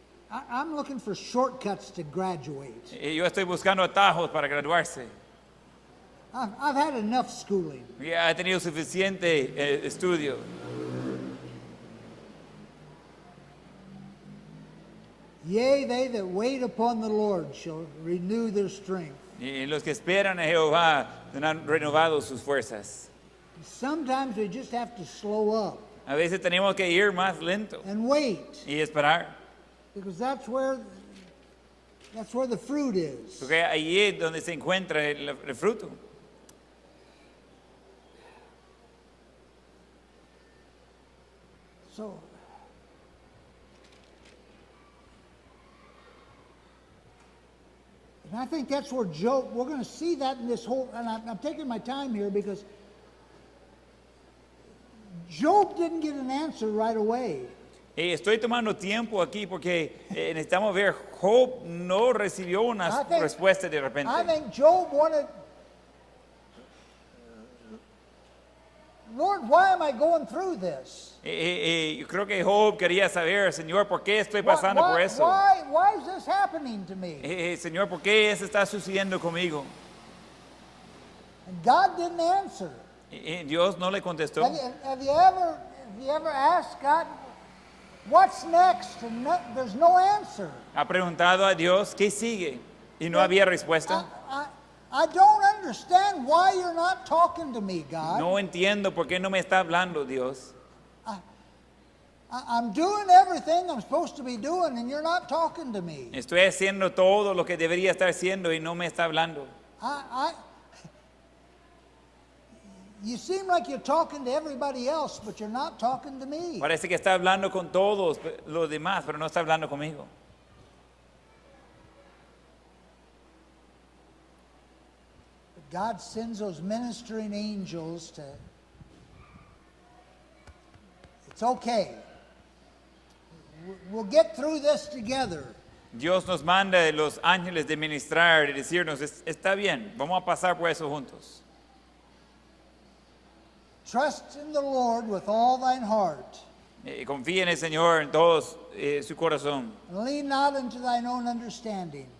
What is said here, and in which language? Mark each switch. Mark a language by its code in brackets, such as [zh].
[en] I'm looking for shortcuts to graduate. [es] Yo estoy buscando atajos para graduarse. [en] I've had enough schooling. [es] Ya he tenido suficiente estudio. [en] Yea, they that wait upon the Lord shall renew their strength. [es] Y los que esperan a Jehová han renovado sus fuerzas. [en] Sometimes we just have to slow up [es] A veces tenemos que ir más lento [en] and wait, [es] y esperar. [en] because that's where the fruit is. [es] Porque ahí es donde se encuentra el fruto. [en] So, and I think that's where Job, we're going to see that in this whole, and I'm taking my time here because Job didn't get an answer right away. [es] Estoy tomando tiempo aquí porque necesitamos ver, Job no recibió una respuesta de repente. [en] I think Job wanted, Lord, why am I going through this? [es] Yo creo que Job quería saber, Señor, ¿por qué estoy pasando por eso? [en] Why is this happening to me? [es] Señor, ¿por qué eso está sucediendo conmigo? [en] And God didn't answer. [es] Dios no le contestó. [en] Have you ever asked God, what's next? And there's no answer. [es] Ha preguntado a Dios, ¿qué sigue? Y no había respuesta. [en] I don't understand why you're not talking to me, God. [es] No entiendo por qué no me está hablando Dios. [en] I'm doing everything I'm supposed to be doing, and you're not talking to me. [es] Estoy haciendo todo lo que debería estar haciendo y no me está hablando. [en] You seem like you're talking to everybody else, but you're not talking to me. [es] Parece que está hablando con todos los demás, pero no está hablando conmigo. [en] But God sends those ministering angels to. It's okay. We'll get through this together. [es] Dios nos manda los ángeles de ministrar y decirnos, está bien, vamos a pasar por eso juntos. [en] Trust in the Lord with all thine heart. [es] Confía en el Señor en todo su corazón. [en] And lean not into thine own understanding.